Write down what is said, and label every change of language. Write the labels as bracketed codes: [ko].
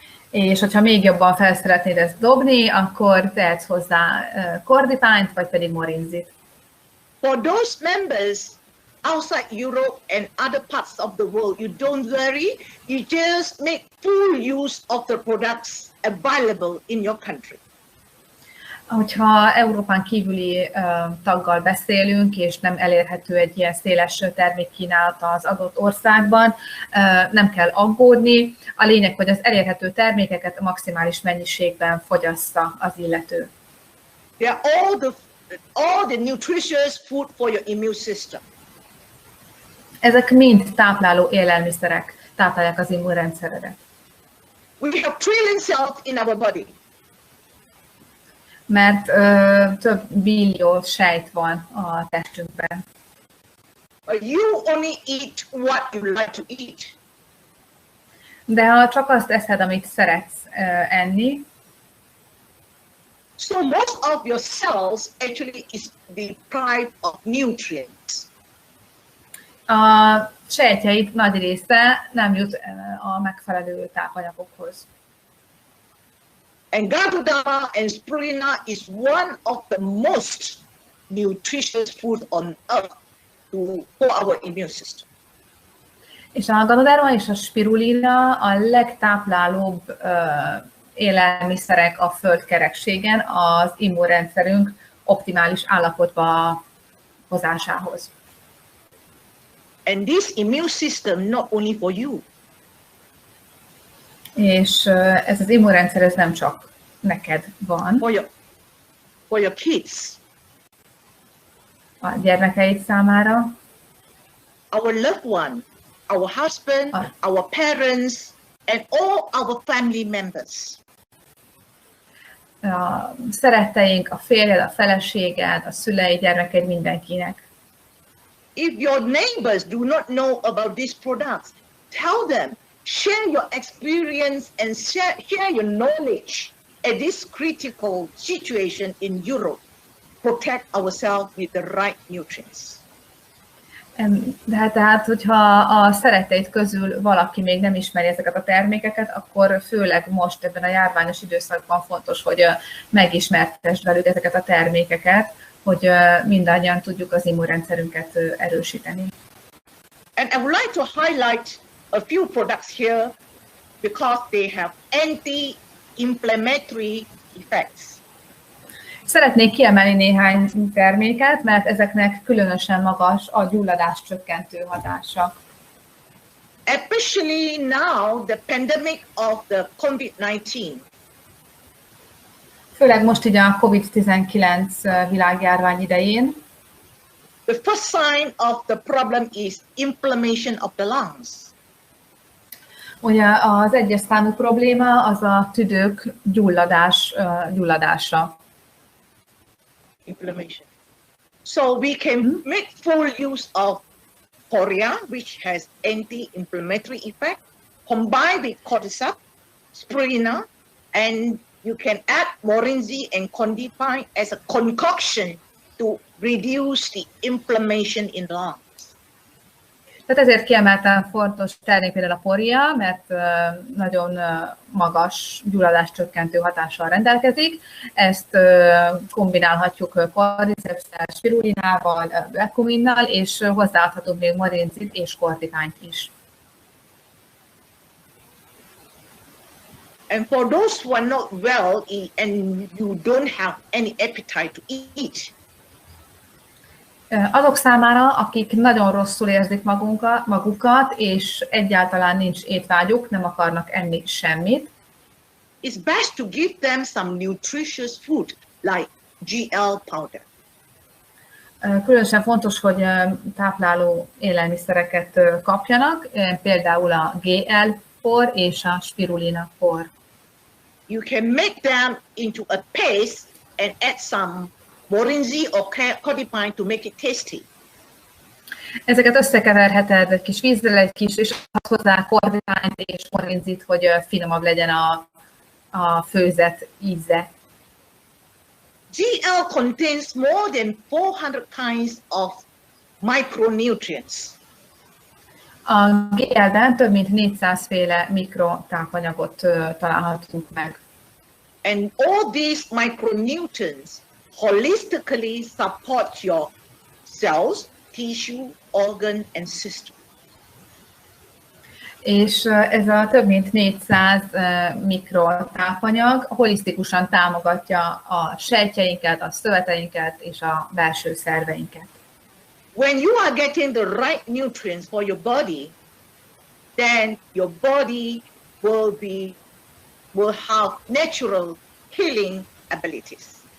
[hu] És hogyha még jobban fel szeretnéd ezt dobni, akkor tehetsz hozzá kordipányt, vagy pedig morinzit. [en] For those members outside Europe and other parts of the world, you don't worry, you just make full use of the products available in your country. [hu] Hogyha Európán kívüli taggal beszélünk, és nem elérhető egy ilyen széles termékkínálata az adott országban, nem kell aggódni. A lényeg, hogy az elérhető termékeket maximális mennyiségben fogyassza az illető. [en] They are all the nutritious food for your immune system. [hu] Ezek mind tápláló élelmiszerek, táplálják az immunrendszeredet. [en] We have trillion cells in our body. [hu] Mert több billió sejt van a testünkben. [en] But you only eat what you like to eat. [hu] De ha csak azt eszed, amit szeretsz enni, [en] so most of your cells actually is deprived of nutrients. [hu] A sejtjeid nagy része nem jut a megfelelő tápanyagokhoz. [en] And Ganoderma and spirulina is one of the most nutritious food on earth for our immune system. [hu] És a Ganoderma és a spirulina a legtáplálóbb élelmiszerek a földkerekségen az immunrendszerünk optimális állapotba hozásához. [en] And this immune system not only for you. [hu] És ez az immunrendszer ez nem csak neked van. [en] For your kids. [hu] A gyermekeid számára. [en] Our loved one, our husband, our parents, and all our family members. [hu] A szeretteink, a férjed, a feleséged, a szüleid, gyermekeid, mindenkinek. [en] If your neighbors do not know about these products, tell them, share your experience and share your knowledge at this critical situation in Europe. Protect ourselves with the right nutrients. [hu] De tehát, hogyha a szeretteid közül valaki még nem ismeri ezeket a termékeket, akkor főleg most ebben a járványos időszakban fontos, hogy megismertesd velük ezeket a termékeket, hogy mindannyian tudjuk az immunrendszerünket erősíteni. [en] And I would like to highlight a few products here because they have anti-inflammatory effects. [hu] Szeretnék kiemelni néhány terméket, mert ezeknek különösen magas a gyulladás csökkentő hatása. [en] Especially now, the pandemic of the COVID-19. [hu] Főleg most így a COVID-19 világjárvány idején. [en] The first sign of the problem is inflammation of the lungs. [hu] Ugye az egyes számú probléma az a tüdők gyulladása. [en] Inflammation. So we can make full use of poria, which has anti-inflammatory effect, combined with cordyceps, spirulina, and you can add morinzi and condify as a concoction to reduce the inflammation in the lungs. [hu] Tehát ezért kiemelten fontos termék például a poria, mert nagyon magas gyulladáscsökkentő hatással rendelkezik. Ezt kombinálhatjuk cordycepssel, spirulinával, beccuminnal, és hozzáadhatunk még morinzit és kortikányt is. [en] And for those who are not well and you don't have any appetite to eat, [hu] azok számára, akik nagyon rosszul érzik magukat, és egyáltalán nincs étvágyuk, nem akarnak enni semmit, [en] it's best to give them some nutritious food like GL powder. [hu] Különösen fontos, hogy tápláló élelmiszereket kapjanak, például a GL por és a spirulina por. [en] You can make them into a paste and add some morinzi or codifine to make it tasty. [hu] Ezeket összekeverheted egy kis vízzel, és hozzá korditányt és morinzit, hogy finomabb legyen a főzet íze. [en] GL contains more than 400 kinds of micronutrients. [hu] A GL-ben több mint 400 féle mikrotápanyagot találhatunk meg. [en] And all these micronutrients holistically support your cells, tissue, organ, and system. [hu] És ez a több mint 400 mikrotápanyag holisztikusan támogatja a sejtjeinket, a szöveteinket és a belső szerveinket. [en] When you are getting the right nutrients for your body, then your body will have natural healing abilities.